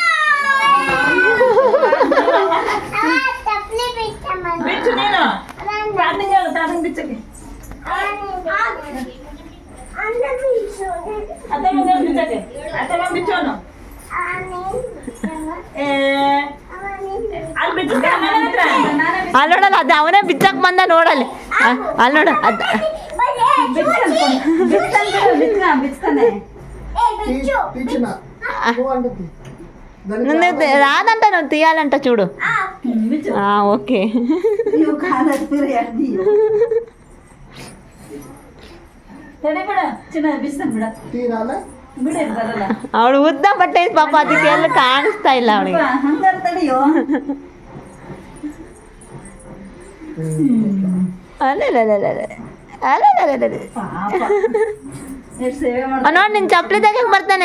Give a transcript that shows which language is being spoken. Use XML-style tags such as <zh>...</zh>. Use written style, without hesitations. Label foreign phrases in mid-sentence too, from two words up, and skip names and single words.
<kn>ಬಿಚ್ಚು ನೀನು ತಾತಂಗ್ ಬಿಚ್ಚಕ್ಕೆ ಬಿಚ್ಚೋನು ಅಲ್ಲಿ ನೋಡಲ್ಲ, ಅದು ಅವನೇ ಬಿಚ್ಚಕ್ ಬಂದ ನೋಡಲ್ಲಿ. ಅಲ್ಲಿ ನೋಡ ಅದು</kn> <te>రాదంట, నువ్వు తీయాలంట చూడు.</te> <kn>ఓకే ಅವಳು ಉದ್ದ ಬಟ್ಟೆ ಪಾಪ, ಅದಕ್ಕೆ ಎಲ್ಲ ಕಾಣಿಸ್ತಾ ಇಲ್ಲ ಅವಳಿಗೆ. ನೋಡಿ ನಿನ್ ಚಪ್ಪಲಿ ತೆಗಕ್ ಬರ್ತಾನೆ.</kn>